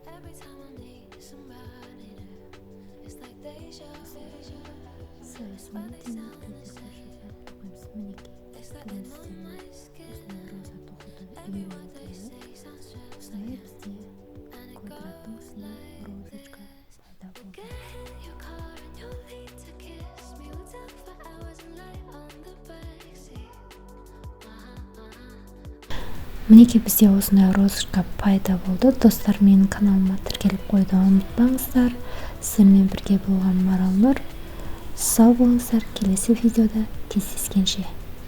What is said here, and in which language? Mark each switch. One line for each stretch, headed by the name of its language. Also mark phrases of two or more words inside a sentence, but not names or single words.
Kazakh: Саясымен теңіз тоқимыз. Мінекей осылай роза тоқуды үйренді. Осылай бізде квадраттың үстіне розочка пайда болды.
English: your feet to kiss me. We'll talk for hours and lie on the backseat.
Kazakh: Мінекей бізде осындай розышка пайда болды. Достар, менің каналыма тіркеліп қойды ұмытпаңыздар. Сіздермен бірге болған Марал Нұр. Сау болыңыздар. Келесі видеода кездескенше.